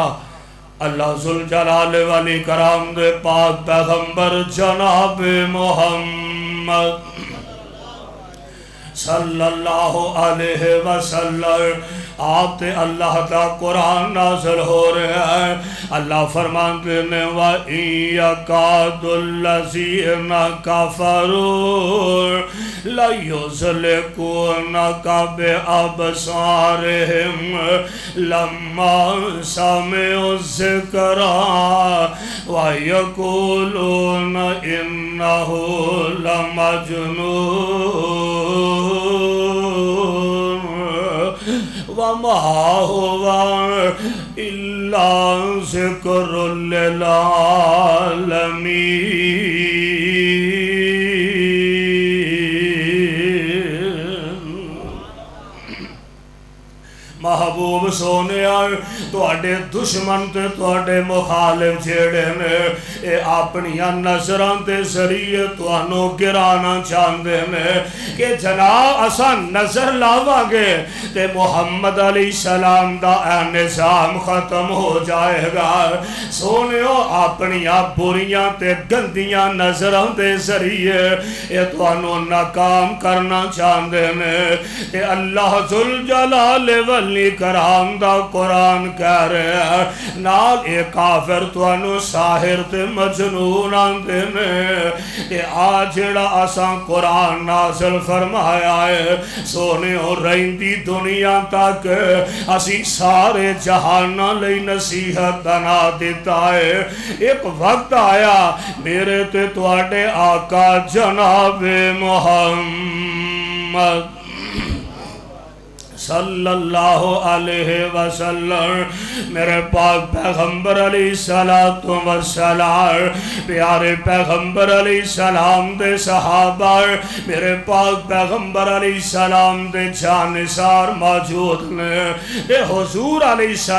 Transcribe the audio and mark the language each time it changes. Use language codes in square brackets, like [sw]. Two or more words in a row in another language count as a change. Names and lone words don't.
[pa] اللہ ذوالجلال والاکرام دے پاک پیغمبر جناب محمد [ar] صلی اللہ علیہ وسلم [pa] آپ تے اللہ دا قرآن نازل ہو رہا ہے. اللہ فرماتے نے [ar] وَإِن يَكَادُ الَّذِينَ كَفَرُوا لَيُزْلِقُونَكَ بِأَبْصَارِهِمْ لَمَّا سَمِعُوا الذِّكْرَ وَيَقُولُونَ إِنَّهُ لَمَجْنُونٌ وَمَا هُوَ إلا ذكر للعالمين [pa] محبوب سونے تواڈے دشمن تے تواڈے مخالف جیڑے نے اے اپنیاں نظراں تے ذریعے تانوں گرانا چاہندے نے کہ جناب اساں نظر لاواں گے تے محمد [ar] علیہ السلام [pa] دا اے نظام ختم ہو جائے گا سونےو اپنیاں بریاں تے گندیاں نظراں دے ذریعے اے تانوں ناکام کرنا چاہندے نے تے اللہ ذوالجلال کرام دا قرآن کہہ رہے ہیں نال اے کافر توانو ساحر تے مجنون آندے نے تے آج جڑا اساں قرآن نازل فرمایا ہے سونے اور رہندی دنیا تک اسی سارے جہاناں لئی نصیحت بنا دیتا ہے ایک وقت آیا میرے تے تواڈے آقا جناب محمد [ar] صلی اللہ علیہ وسلم [pa] میرے پاک پیغمبر [ar] علیہ السلام [pa] پیارے پیغمبر [ar] علیہ السلام [pa] دے صحابہ میرے پاک پیغمبر [ar] علیہ السلام [pa] دے جانثار موجود نے اے حضور علیہ